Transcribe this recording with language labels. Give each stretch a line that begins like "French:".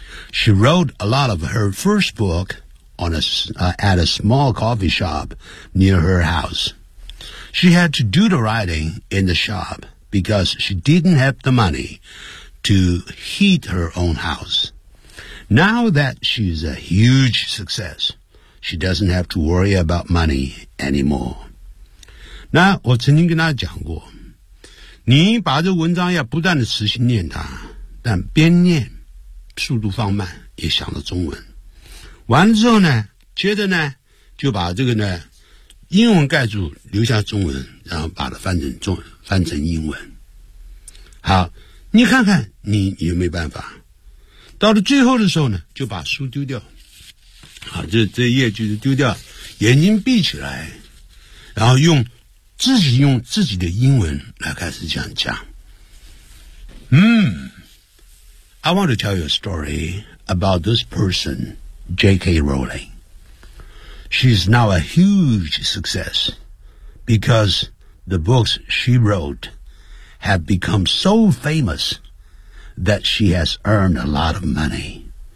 English: She wrote a lot of her first book at a small coffee shop near her house. She had to do the writing in the shop. Because she didn't have the money to heat her own house. Now that she's a huge success, she doesn't have to worry about money anymore.
Chinese: 那我曾经跟大家讲过，你把这文章要不断的持续念它，但边念速度放慢，也想到中文。完了之后呢，接着呢，就把这个呢英文盖住，留下中文，然后把它翻成中文。翻成英文，好，你看看你有没有办法？到了最后的时候呢，就把书丢掉，好，这页就丢掉，眼睛闭起来，然后用自己的英文来开始讲。
English: I want to tell you a story about this person, J.K. Rowling. She's now a huge success because. The books she wrote have become so famous that she has earned a lot of money.